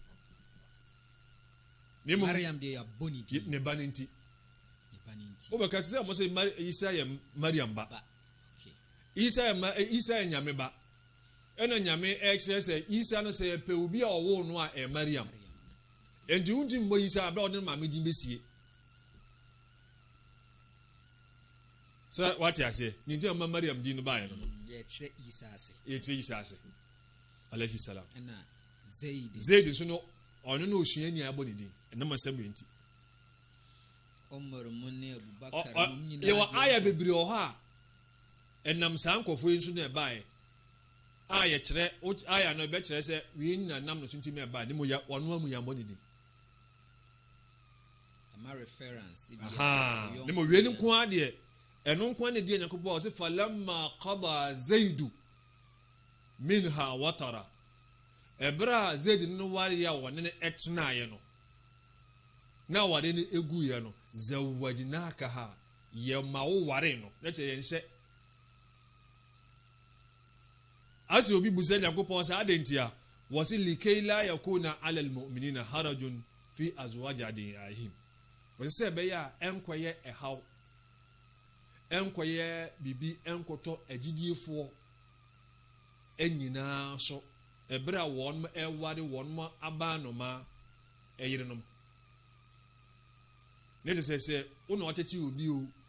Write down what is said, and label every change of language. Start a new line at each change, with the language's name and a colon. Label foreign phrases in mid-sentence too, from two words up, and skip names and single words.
Akan: Mariam de aboni ne ba ne nti o bɛka sɛ ɔmo sɛ Isa yɛ Mariam ba Isa yɛ nyame ba ɛna nyame ɛkyerɛ sɛ Isa no sɛ pɛ obi a ɔwɔ no a ɛ Mariam enti wunti mbɔ Isa abɛ ɔde maame din besie sɛ wate ase ne nti ama Mariam din no baeɛ no yɛkyerɛ Isa ase
Arabic: عليه السلام
Akan: ɛna Zaid nso no ɔno na osuani a abɔ ne din ɛnam asɛm yɛ nti Umar munne Abubakar nyinaa yɛwɔ aya bebree wɔ hɔ a ɛnam saa nkɔfoɔ yi nso na ɛbaeɛ a yɛkyerɛ aya no ɛbɛkyerɛ sɛ wie nyina nam no so ntim ɛbaeɛ ne mu ɔno amu yɛambɔ ne din ama reference ne mu wie ne nko adeɛ ɛno nko ne deɛ Nyankopɔn ɔsɛ
Arabic: فلما قضى زيد منها وطرا
Akan: ɛbra Zaid no ware ya wɔne ne ɛtenaeɛ no na ware ne eguiɛ no zawajnakaha yɛma wo ware no na kyerɛ yɛnhyɛ ase obi busa Nyankopɔn sɛ adentia wɔse
Arabic: لكي لا يكون على المؤمنين حرج في أزواج أدعيائهم
Akan: wɔse sɛ ɛbɛyɛ a ɛnkɔyɛ ɛhaw ɛnkɔyɛ bibi ɛnkɔtɔ agyidiefoɔ ɛnyinaa so ɛberɛ a wɔn ɛware wɔn aba anoma ɛyerenom ne te sɛ wo na ɔtete obi o